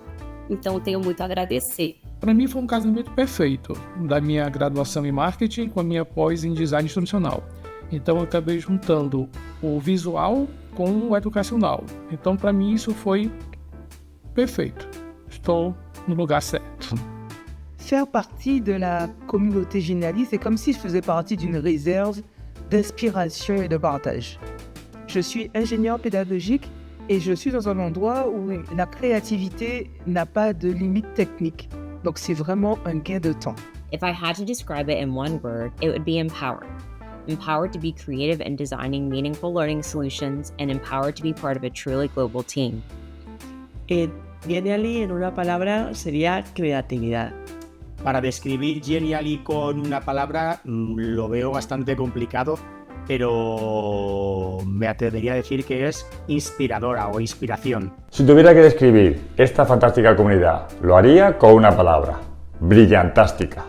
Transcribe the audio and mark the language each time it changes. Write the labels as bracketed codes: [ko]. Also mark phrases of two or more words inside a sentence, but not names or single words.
[pt] Então eu tenho muito a agradecer. Para mim foi um casamento perfeito, da minha graduação em marketing com a minha pós em design instrucional. Então eu acabei juntando o visual com o educacional. Então para mim isso foi perfeito. Estou no lugar certo. [fr] Faire partie de la communauté Genially, c'est comme si je faisais partie d'une réserve d'inspiration et de partage. Je suis ingénieur pédagogique et je suis dans un endroit où la créativité n'a pas de limite technique. Donc c'est vraiment un gain de temps. [en] If I had to describe it in one word, it would be empowered. Empowered to be creative in designing meaningful learning solutions and empowered to be part of a truly global team. [es] Genially, en una palabra, sería creatividad. Para describir Genially con una palabra lo veo bastante complicado, pero me atrevería a decir que es inspiradora o inspiración. Si tuviera que describir esta fantástica comunidad, lo haría con una palabra: Brillantástica.